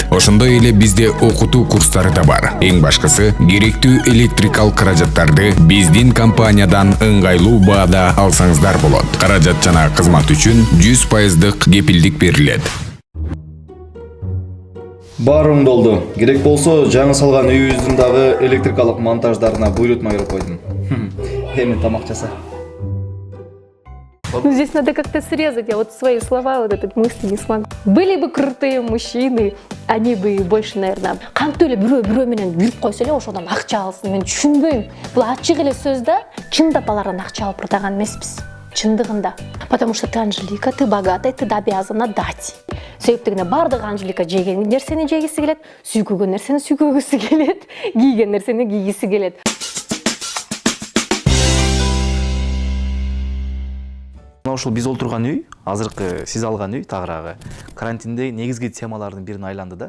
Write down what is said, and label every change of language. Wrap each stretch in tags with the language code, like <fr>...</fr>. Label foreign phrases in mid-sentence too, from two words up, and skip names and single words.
<ky>Ошондой эле бизде окутуу курстары да бар. Эң башкысы, керектүү электрикалык каражаттарды биздин компаниядан ыңгайлуу баада алсаңыздар болот. Каражат жана кызмат үчүн 100% кепилдик берилет. Бар оңдолду. Керек болсо, жаңы салган үйүбүздүн дагы электрикалык монтаждарына буйрутма берип койдум. Эми тамак жаса.</ky> <ru>Ну, здесь надо как-то срезать, я вот свои слова, вот этот мысли не смогу. Были бы крутые мужчины, они бы больше, наверное,</ru> <ky>кантип эле бирөө менен жүрүп койсо эле ошодон акча алсын. Мен түшүнбөйм. Бул ачык эле сөз да, чындап алардан акча алып турган эмеспиз. Чындыгында.</ky> <ru>Потому что ты Анжелика, ты богатая, ты обязана дать.</ru> <ky>Себептигине бардык Анжелика жеген нерсени жегиси келет, сүйкөгөн нерсени сүйкөгүсү келет, кийген нерсени кийгиси келет. Ушул биз олтурган үй, азыркы сиз алган үй, тагыраагы карантинде негизги темалардын бирине айланды да.</ky>